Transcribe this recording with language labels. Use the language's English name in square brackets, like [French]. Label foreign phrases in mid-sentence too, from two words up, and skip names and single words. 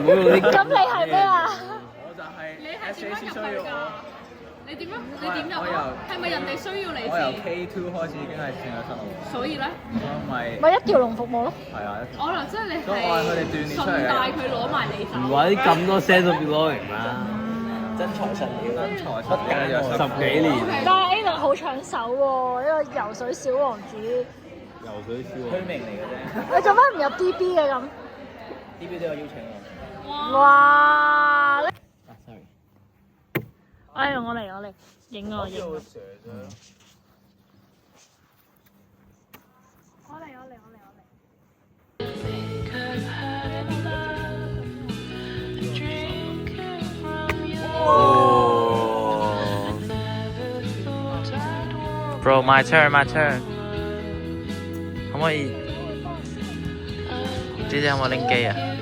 [Cantonese] 咁你係咩啊？我就係 SJC 需要我。你點樣？你點入？係咪人哋需要你先？我由 K2 開始已經係算咗出路。所以咧？咪一條龍服務咯。係啊，一條。可能即係你係順帶佢攞埋你走。唔揾咁多 [English] set of belonging [Cantonese] 啦。真材實料，出街咗10幾年。但係 Aiden 好搶手喎，呢個游水小王子。游水小王子。虛名嚟嘅啫。你做咩唔入 DB 嘅咁？DB 都有邀請我。哇！sorry。哎，我嚟，影我。我嚟。 [English] Bro, my turn. [Cantonese] 可唔可以？姐姐有冇拎機啊？